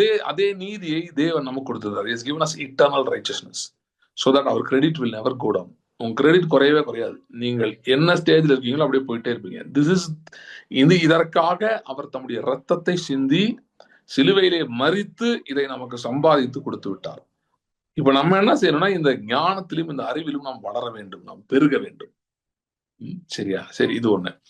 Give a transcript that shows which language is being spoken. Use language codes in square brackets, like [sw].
[ta] அதே நீதியை தேவன் நமக்கு கொடுத்திருந்தார். [en] He has given us eternal righteousness so that our credit will never go down. [ta] உங்க கிரெடிட் குறையவே குறையாது. நீங்கள் என்ன ஸ்டேஜ்ல இருக்கீங்களோ அப்படியே போயிட்டே இருப்பீங்க. இதற்காக அவர் தம்முடைய ரத்தத்தை சிந்தி சிலுவையிலே மரித்து இதை நமக்கு சம்பாதித்து கொடுத்து விட்டார். இப்ப நம்ம என்ன செய்யணும்னா, இந்த ஞானத்திலும் இந்த அறிவிலும் நாம் வளர வேண்டும், நாம் பெருக வேண்டும். சரியா? சரி, இது ஒண்ணு.